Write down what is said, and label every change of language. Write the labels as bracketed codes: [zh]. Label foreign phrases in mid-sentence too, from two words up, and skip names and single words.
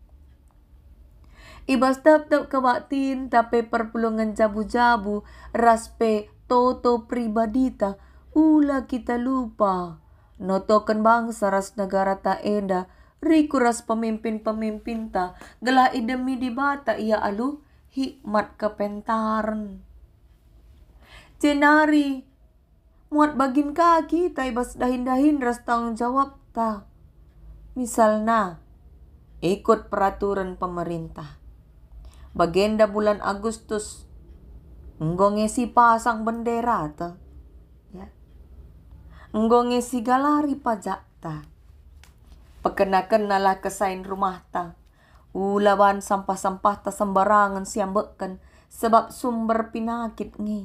[btx] Ibas tap-tap kebatin tapi perpulungan jabu-jabu raspe toto pribadita ula kita lupa notokan bangsa ras negara ta enda riku ras pemimpin-pemimpin ta gelah idemi di bata ia alu hikmat kepentaran. Jenari muat bagin kaki ta ibas dahin-dahin ras tanggung jawab ta. [id] Misalnya ikut peraturan pemerintah. [btx] Bagenda bulan Agustus nggo ngesi pasang bendera ta. Ya. Nggo ngesi galari pajak ta. Pekena-kenalah kesain rumah ta. Ulawan sampah-sampah ta sembarangan siambekan sebab [id] sumber penyakit [btx] ngi.